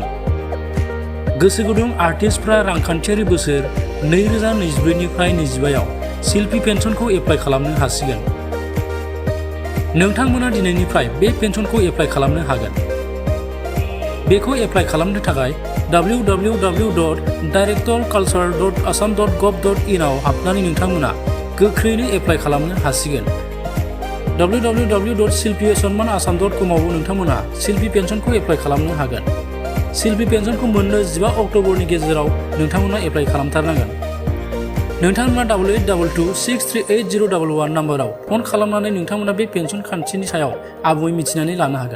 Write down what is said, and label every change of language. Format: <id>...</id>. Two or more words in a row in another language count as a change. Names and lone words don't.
<brx>गोसो गुदुं आर्टिस्टफ्रा रांखान्थियारि बोसोर 2024निफ्राय 25आव शिल्पि पेन्सनखौ एप्लाइ खालामनो हासिगोन। नोंथांमोना दिनैनिफ्राय बे पेन्सनखौ एप्लाइ खालामनो हागोन। बेखौ एप्लाइ खालामनो थाखाय www.directorculture.assam.gov.in आव हाबनानै नोंथांमोना गोख्रैनो एप्लाइ खालामनो हासिगोन। www.silpipensionmanasam.com आवबो नोंथांमोना शिल्पि पेन्सनखौ एप्लाइ खालामनो हागोन। शिल्पि पेन्सनखौ मोननो 15 अक्ट'बरनि गेजेराव नोंथांमोना एप्लाइ खालामथारनांगोन। नोंथांमोना 8822638011 नाम्बाराव फन खालामनानै नोंथांमोना बे पेन्सन खान्थिनि सायाव आबुङै मिथिनानै लानो हागोन।</brx>